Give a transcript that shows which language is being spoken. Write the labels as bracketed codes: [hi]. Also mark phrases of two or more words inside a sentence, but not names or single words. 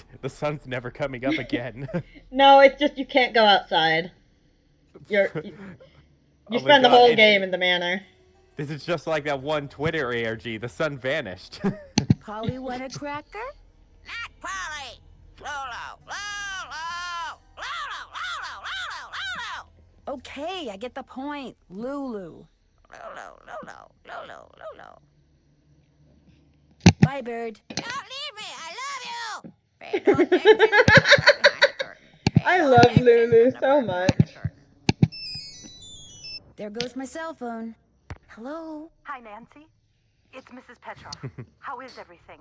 [en] The sun's never coming up again. no, it's just you can't go outside. You Oh my spend the God, whole game in the manor. This is just like that one Twitter ARG. The sun vanished. Polly want a cracker? Not Polly! Lolo! Lolo! Lolo! Lolo! Lolo! Lolo! Okay, I get the point. Lulu. Lolo! Lolo! Lolo! Lolo! Bye, bird. Don't leave me! I love you! Pay no attention to the man behind the curtain. Pay I no love attention Lulu to the so man much. behind the curtain. There goes my cell phone. Hello? Hi, Nancy. It's Mrs. Petroff. How is everything?